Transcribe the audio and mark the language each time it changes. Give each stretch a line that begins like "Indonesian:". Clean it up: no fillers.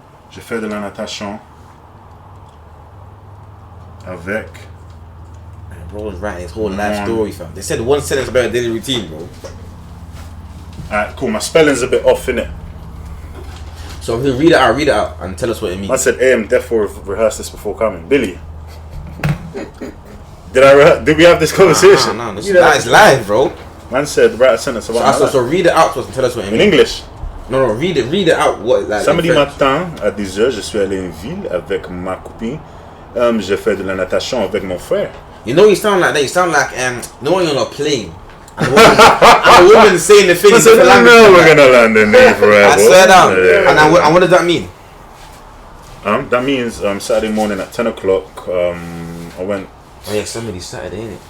French: J'ai fait de la natation avec.
English: Bro was writing his whole life story, fam. They said one sentence about a daily routine, bro. Alright, cool. My spelling's a bit off, innit? So if you read it out and tell us what it means. I said, hey, I'm deaf for rehearse this before coming. Billy, did we have this conversation? No, this is live, bro. Man said, write a sentence about So read it out to us and tell us what it in means. English. No, read it out. What like?
French: Samedi
English: in French.
French: matin à 10h, je suis allé à une ville avec ma copine. J'ai fait de la natation avec mon frère.
English: You know you sound like that. You sound like no one on a plane. And a woman saying the thing in different language. No, we're gonna land in there forever. I swear down. And what does that mean? That means Saturday morning at 10 o'clock. I went Oh yeah, somebody's Saturday, ain't it?